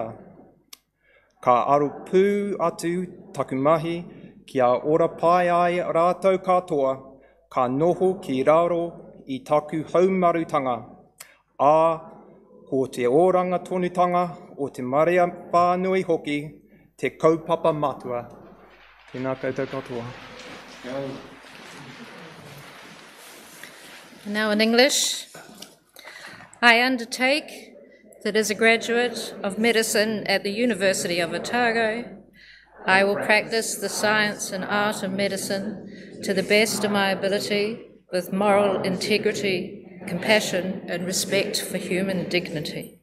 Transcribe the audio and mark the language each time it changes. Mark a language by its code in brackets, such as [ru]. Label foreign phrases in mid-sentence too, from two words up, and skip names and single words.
[mi] Ka aru pū atu taku mahi kia ora pai ai rātou katoa, ka noho ki raro i taku haumarutanga. Ko te oranga tonutanga o te Maria Whanui hoki, te kaupapa matua. Tēnā koutou katoa. [en] Now in English, I undertake that as a graduate of medicine at the University of Otago, I will practice the science and art of medicine to the best of my ability with moral integrity, compassion and respect for human dignity.